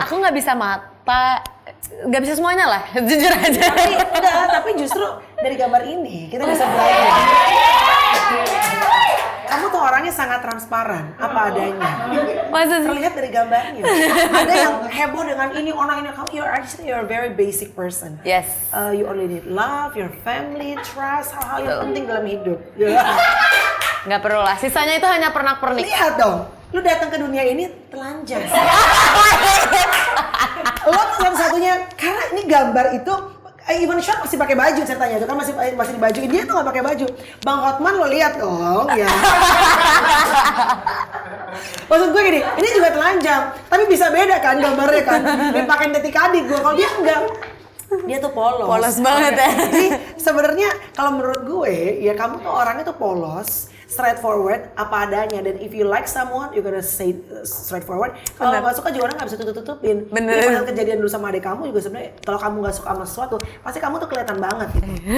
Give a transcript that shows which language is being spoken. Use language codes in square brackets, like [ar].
[id] Aku nggak bisa mata, nggak bisa semuanya lah, jujur aja. Tapi justru dari gambar ini kita bisa belajar. Kamu tuh orangnya sangat transparan, apa adanya. Terlihat dari gambarnya. Ada yang heboh dengan ini, orang ini. [en] Kamu, you're a very basic person. Yes. You only need love, your family, trust, [id] hal-hal yang penting dalam hidup. Nggak perlu lah, sisanya itu hanya pernak-pernik. Lihat dong, lu datang ke dunia ini telanjang. Lo tuh satu-satunya, karena ini gambar itu Even Sean masih pakai baju ceritanya itu kan masih di baju, dia tuh nggak pakai baju. Bang Hotman lo lihat dong ya. Maksud gue gini, ini juga telanjang, tapi bisa beda kan gambarnya kan. Dia pakai detik adik gue, kalau dia enggak. Dia tuh polos. Polos banget ya. Jadi sebenarnya kalau menurut gue ya kamu tuh orangnya tuh polos, straightforward, apa adanya. [en] Dan if you like someone, you gonna say straightforward. [id] Kalau nggak suka juga orang nggak bisa tutup-tutupin. Bener. Jadi padahal kejadian dulu sama adik kamu juga sebenarnya kalau kamu nggak suka sama sesuatu, pasti kamu tuh kelihatan banget gitu.